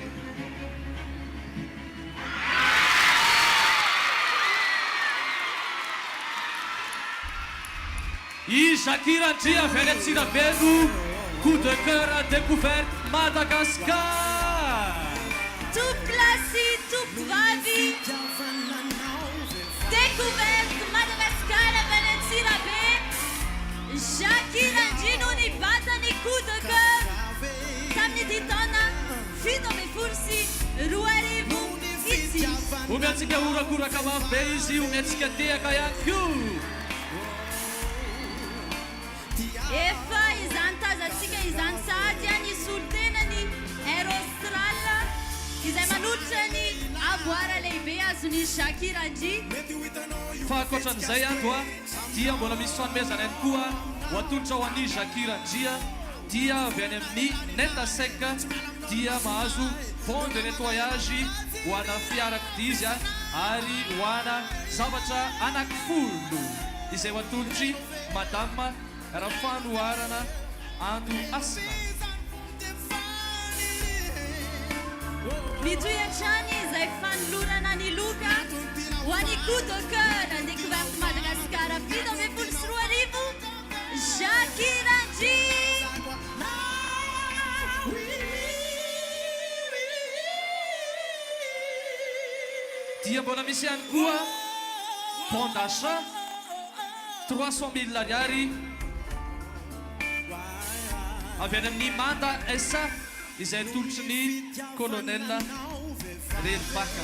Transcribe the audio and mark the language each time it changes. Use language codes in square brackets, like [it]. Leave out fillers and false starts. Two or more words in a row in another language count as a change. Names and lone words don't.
[mg] I Shakira Ndria avy any Antsirabe, coup de cœur découverte Madagascar. Tompoklasy tovovavy découverte Madagascar avy any Antsirabe. Shakira Ndria no nibatany coup de cœur tamin'ity taona 7 ity. Omiantsika horakoraka mafy be izy, omiantsika tehaka ihany koa. Efa izany tazantsika izany sahady nisy olo-tenany Air Austral izay manolotra ny aboara lehibe azony Shakira Ndria. Fa ankoatran'izay doa dia mbola misy fanomezana ihany koa ho atolotra ho an'ny Shakira Ndria dia avy any amin'ny Netasec dia mahazo [fr] bon de nettoyage [mg] ho ana fiarakodia izy ary ho ana zavatra anankifolo izay ho atolotry madame Rafanoarana Ando Asina. Mitohy hatrany izay fanolorana ny loka ho an'ny coup de cœur découverte Madagascar 7 Shakira Ndria. Dia mbola misy ihany koa [fr] bon d'achat [mg] 300 000 ariary avy any amin'ny Manda SA izay tolotry ny colonel Reribaka.